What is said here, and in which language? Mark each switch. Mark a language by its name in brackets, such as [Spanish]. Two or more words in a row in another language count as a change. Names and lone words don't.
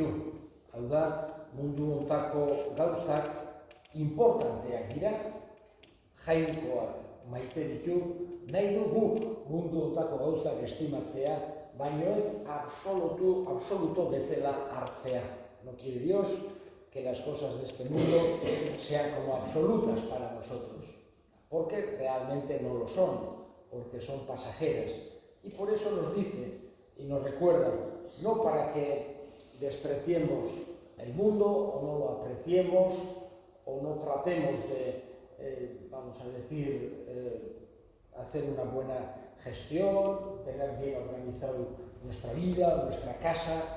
[Basque] Hau da, mundu hontako gauzak importanteak dira, jainkoak maite ditu, nahi du guk mundu hontako gauzak estimatzea, baino ez absoluto bezala hartzea. [Spanish] No quiere Dios que las cosas de este mundo sean como absolutas para nosotros, porque realmente no lo son, porque son pasajeras. Y por eso nos dice y nos recuerda, no para que despreciemos el mundo o no lo apreciemos o no tratemos de, vamos a decir, hacer una buena gestión, tener bien organizado nuestra vida, nuestra casa.